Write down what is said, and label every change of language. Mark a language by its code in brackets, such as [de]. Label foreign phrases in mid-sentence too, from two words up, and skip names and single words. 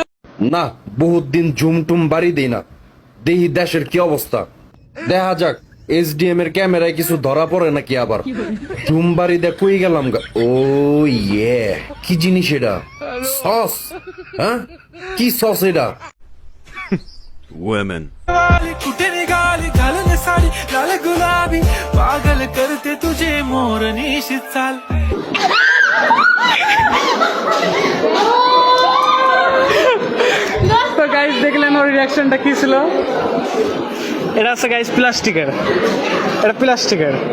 [bn] না বহুত দিন ঝুমটুম বাড়ি দেই না, দেখি দেশের কি অবস্থা। দেখা যাক এসডিএম এর ক্যামেরায় কিছু ধরা পড়ে নাকি আবার। ঝুম বাড়ি দে কই গেলাম গা। ও ইয়ে, কি জিনিস এটা? সস? হ্যাঁ, কি সস এটা? women [mr] कुठे निघाली घालून साडी लाल गुलाबी पागल करते तुझे मोर निशित चाल [bn] তো গাইস দেখলেন ওর রিঅ্যাকশনটা কি ছিল। এটা আছে গাইস প্লাস্টিকের, এটা প্লাস্টিকের।